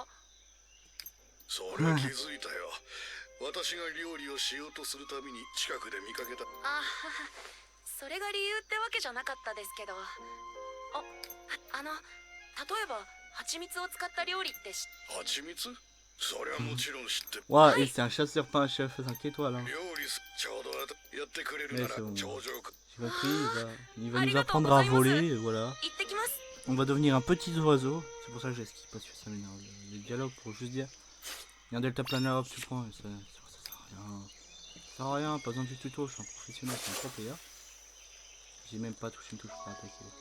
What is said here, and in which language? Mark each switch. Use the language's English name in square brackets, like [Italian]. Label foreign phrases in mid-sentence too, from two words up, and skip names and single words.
[Japanese] そりゃ気づいたよ。私が料理をしようとするたびに近くで見かけた。それが理由ってわけじゃなかったですけど。例えば蜂蜜を使った料理って蜂蜜？そりゃもちろん知ってる。 [French] Ouais, et c'est un chasseur, pas un chef 5 étoiles. Hein. [Japanese] 料理ちょうどやってくれるなら頂上。 [French] J'ai compris, il va nous apprendre à voler, et voilà. On va devenir un petit oiseau. C'est pour ça que j'ai skip, parce que ça m'énerve. Les dialogues pour juste dire. Il y a un deltaplaner, hop, tu prends, et ça sert à rien. Ça sert à rien, pas besoin du tuto, je suis un professionnel, je suis un [English] pro player. [French] J'ai même pas touché une touche pour attaquer.